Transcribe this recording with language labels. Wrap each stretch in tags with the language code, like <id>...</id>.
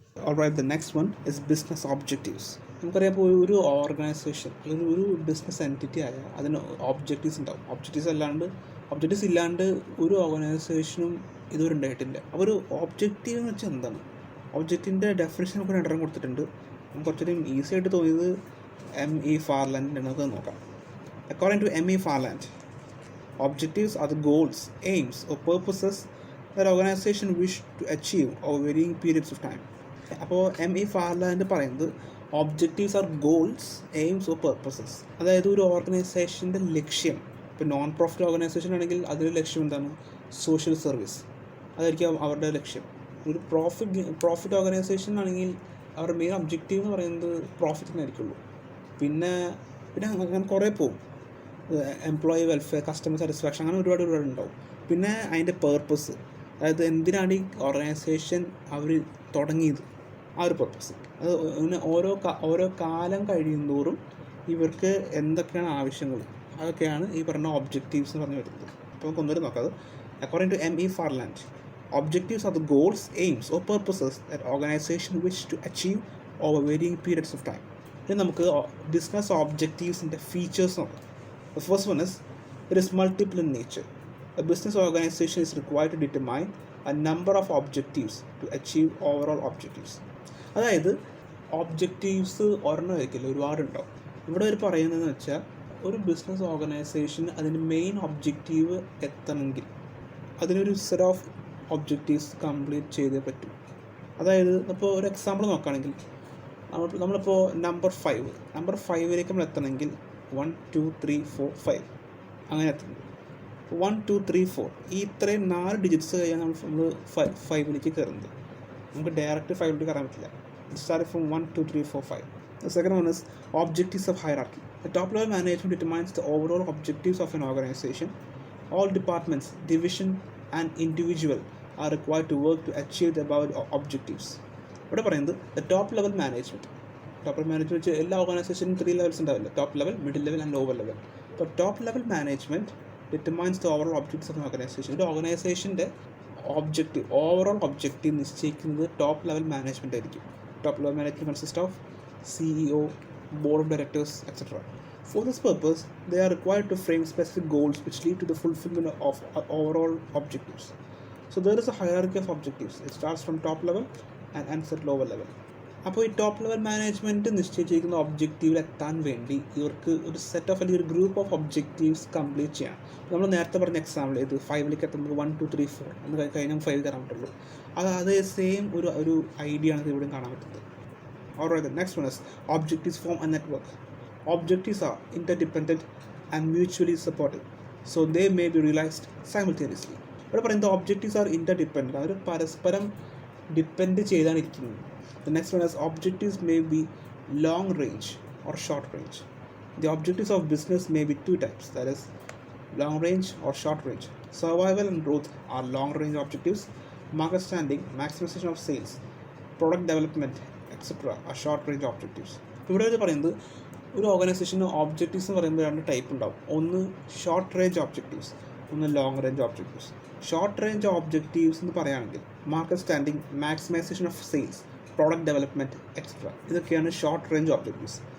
<en>Alright, the next one is business objectives.</en> <ml>നമുക്കറിയാം, ഇപ്പോൾ ഒരു ഓർഗനൈസേഷൻ അല്ലെങ്കിൽ ഒരു ബിസിനസ് എൻറ്റിറ്റി ആയാൽ അതിന് ഒബ്ജക്റ്റീവ്സ് ഉണ്ടാവും. ഒബ്ജക്റ്റീവ്സ് ഇല്ലാണ്ട് ഒരു ഓർഗനൈസേഷനും ഇതുവരെ ഉണ്ടായിട്ടില്ല. അപ്പോൾ ഒരു ഒബ്ജക്റ്റീവ് എന്ന് വെച്ചാൽ എന്താണ്? ഒബ്ജക്റ്റിൻ്റെ ഡെഫിനേഷൻ നമുക്ക് രണ്ടെണ്ണം കൊടുത്തിട്ടുണ്ട്. നമുക്ക് കുറച്ചുകൂടി ഈസി ആയിട്ട് തോന്നിയത് M.E. ഫാർലാൻഡിൻ്റെ നമുക്ക് നോക്കാം.</ml> <en>According to M.E. Farland, objectives are the goals, aims or purposes that organization wish to achieve over varying periods of time.</en> <ml>അപ്പോൾ M.E. ഫാർലാൻഡ് പറയുന്നത്</ml> <en>Objectives are goals, aims or purposes.</en> <ml>അതായത് ഒരു ഓർഗനൈസേഷൻ്റെ ലക്ഷ്യം, ഇപ്പോൾ നോൺ പ്രോഫിറ്റ് ഓർഗനൈസേഷൻ ആണെങ്കിൽ അതിൻ്റെ ലക്ഷ്യം എന്താണ്? സോഷ്യൽ സർവീസ്, അതായിരിക്കും അവരുടെ ലക്ഷ്യം. ഒരു പ്രോഫിറ്റ് ഓർഗനൈസേഷൻ ആണെങ്കിൽ അവരുടെ മെയിൻ ഒബ്ജക്റ്റീവ് എന്ന് പറയുന്നത് പ്രോഫിറ്റിനായിരിക്കുള്ളൂ. പിന്നെ അങ്ങനെ കുറേ പോകും, എംപ്ലോയി വെൽഫെയർ, കസ്റ്റമർ സാറ്റിസ്ഫാക്ഷൻ, അങ്ങനെ ഒരുപാട് ഉണ്ടാവും. പിന്നെ അതിൻ്റെ പേർപ്പസ്, അതായത് എന്തിനാണ് ഈ ഓർഗനൈസേഷൻ അവർ തുടങ്ങിയത്, ആ ഒരു പർപ്പസ്. അത് ഓരോ കാലം കഴിയുന്തോറും ഇവർക്ക് എന്തൊക്കെയാണ് ആവശ്യങ്ങൾ, അതൊക്കെയാണ് ഈ പറഞ്ഞ ഒബ്ജക്റ്റീവ്സ് എന്ന് പറഞ്ഞു വരുന്നത്. അപ്പോൾ നമുക്ക് ഒന്നുകൂടി നോക്കാം.</ml> <en>According to M.E. Farland, objectives are the goals, aims or purposes that organisation wish to achieve over varying periods of time.</en> <ml>ഇനി നമുക്ക് ബിസിനസ് ഒബ്ജക്റ്റീവ്സിൻ്റെ ഫീച്ചേഴ്സ് നോക്കാം.</ml> <en>The first one is, it is multiple in nature. A business organization is required to determine a number of objectives to achieve overall objectives.</en> <ml>അതായത് objectives ഒരെണ്ണമായിരിക്കില്ല, ഒരുപാടുണ്ടാവും. ഇവിടെ ഒരു പറയുന്നതെന്ന് വെച്ചാൽ, ഒരു business organisation അതിൻ്റെ മെയിൻ ഒബ്ജക്റ്റീവ് എത്തണമെങ്കിൽ അതിനൊരു സെറ്റ് ഓഫ് ഒബ്ജക്റ്റീവ്സ് കംപ്ലീറ്റ് ചെയ്തേ പറ്റും. അതായത് ഇപ്പോൾ ഒരു എക്സാമ്പിൾ നോക്കുകയാണെങ്കിൽ, നമ്മളിപ്പോൾ നമ്പർ 5 നമ്മൾ എത്തണമെങ്കിൽ 1, 2, 3, 4, 5 അങ്ങനെ എത്തുന്നത്. 1, 2, 3, 4 ഈ ഇത്രയും 4 ഡിജിറ്റ്സ് കഴിയാൻ നമ്മൾ 5ലേക്ക് കയറുന്നത്. നമുക്ക് ഡയറക്റ്റ് 5ലേക്ക് കയറാൻ പറ്റില്ല.</ml> <en>Start from 1, 2, 3, 4, 5. The second one is objectives of hierarchy. The top level management determines the overall objectives of an organization. All departments, division and individual are required to work to achieve the above objectives.</en> <ml>ഇവിടെ പറയുന്നത്</ml> <en>the top level management</en> <ml>വെച്ച് എല്ലാ ഓർഗനൈസേഷനും 3 levels ഉണ്ടാവില്ല.</ml> <en>Top level, middle level and lower level.</en> <ml>അപ്പോൾ</ml> <en>Top level management determines the overall objectives of organisation.</en> <ml>ഒരു ഓർഗനൈസേഷൻ്റെ overall objective നിശ്ചയിക്കുന്നത് top level management ആയിരിക്കും.</ml> <en>Top level management consist of CEO, board of directors, etc. For this purpose, they are required to frame specific goals which lead to the fulfillment of overall objectives. So there is a hierarchy of objectives. It starts from top level and ends at lower level.</en> <ml>അപ്പോൾ ഈ top level management നിശ്ചയിച്ചിരിക്കുന്ന ഒബ്ജക്റ്റീവിൽ എത്താൻ വേണ്ടി ഇവർക്ക് ഒരു set of അല്ലെങ്കിൽ ഒരു group of objectives complete ചെയ്യാം. നമ്മൾ നേരത്തെ പറഞ്ഞ എക്സാമ്പിൾ ഇത് 5ലേക്ക് എത്തുമ്പോൾ 1, 2, 3, 4 എന്ന് കഴിഞ്ഞാൽ 5 തരാൻ പറ്റുള്ളൂ. അത് സെയിം ഒരു ഐഡിയ ആണ് ഇവിടെയും കാണാൻ പറ്റുന്നത്.</ml> <en>Alright, the next one is objectives form a network. Objectives are interdependent and mutually supportive, so they may be realized simultaneously.</en> <ml>ഇവിടെ പറയുന്നത്</ml> <en>objectives are interdependent,</en> <ml>അവർ പരസ്പരം ഡിപ്പെൻഡ് ചെയ്താണ് ഇരിക്കുന്നത്.</ml> <en>The next one is objectives may be long range or short range. The objectives of business may be 2 types, that is long range or short range. Survival and growth are long range objectives. Market standing, maximization of sales, product development, etc. are short range objectives.</en> <ml>ഇവിടെ ഇത് പറയുന്നത് ഒരു ഓർഗനൈസേഷന് objectives എന്ന് പറയുമ്പോൾ 2 type ഉണ്ടാവും. ഒന്ന് short range objectives, ഒന്ന് long range objectives. Short range objectives എന്ന് പറയുകയാണെങ്കിൽ market standing, maximisation of sales, product development, etcetera ഇതൊക്കെയാണ് ഷോർട്ട് റേഞ്ച് ഒബ്ജക്റ്റീവ്സ്.</ml>